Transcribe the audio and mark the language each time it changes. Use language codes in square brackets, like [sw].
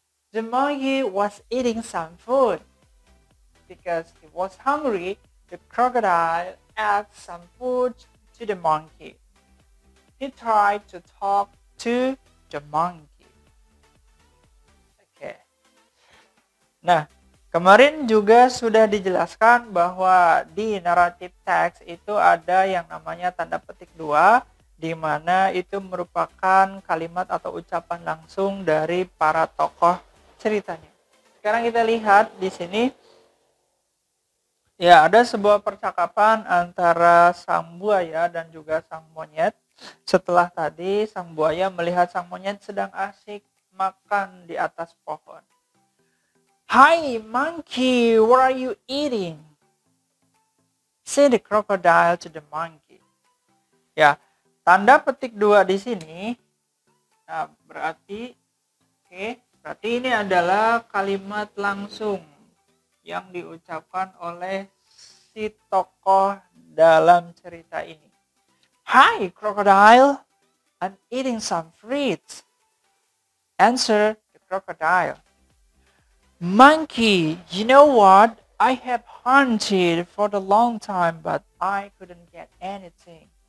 [en] The monkey was eating some food. Because he was hungry, the crocodile asked some food to the monkey. He tried to talk to the monkey. [id] Oke. Nah, kemarin juga sudah dijelaskan bahwa di narrative text itu ada yang namanya tanda petik 2, di mana itu merupakan kalimat atau ucapan langsung dari para tokoh ceritanya. Sekarang kita lihat di sini, ya, ada sebuah percakapan antara sang buaya dan juga sang monyet. Setelah tadi sang buaya melihat sang monyet sedang asik makan di atas pohon. [en] "Hi monkey, what are you eating?" said the crocodile to the monkey. [id] Ya, tanda petik 2 di sini. Nah, berarti berarti ini adalah kalimat langsung yang diucapkan oleh si tokoh dalam cerita ini. [en] "Hi crocodile, I'm eating some fruits," answered the crocodile. "Monkey, you know what? I have hunted for a long time, but I couldn't get anything.